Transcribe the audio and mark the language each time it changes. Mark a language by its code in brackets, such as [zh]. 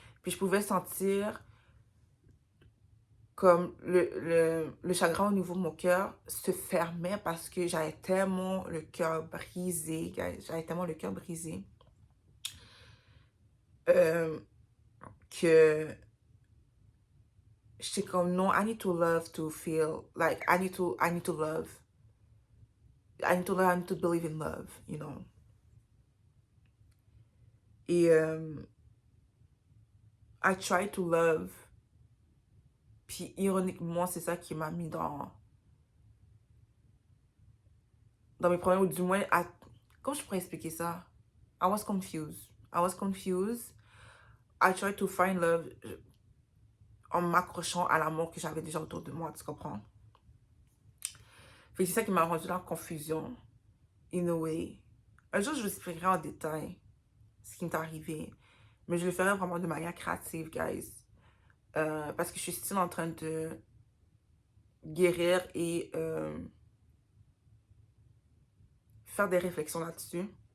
[fr] Puis je pouvais sentir comme le chagrin au niveau de mon cœur se fermait parce que j'avais tellement le cœur brisé, j'avais tellement le cœur brisé que j'étais comme non, I need to love to feel, like I need to love. [en] I need to learn to believe in love, you know. Et I try to love. [fr] Puis ironiquement, c'est ça qui m'a mis dans mes problèmes, ou du moins, comment je pourrais expliquer ça? [en] I was confused. I was confused. I tried to find love. [fr] en m'accrochant à l'amour que j'avais déjà autour de moi, tu comprends? Fait que c'est ça qui m'a rendu dans la confusion, in a way. Un jour, je vous expliquerai en détail ce qui m'est arrivé. Mais je le ferai vraiment de manière créative, guys. Parce que je suis still en train de guérir et faire des réflexions là-dessus.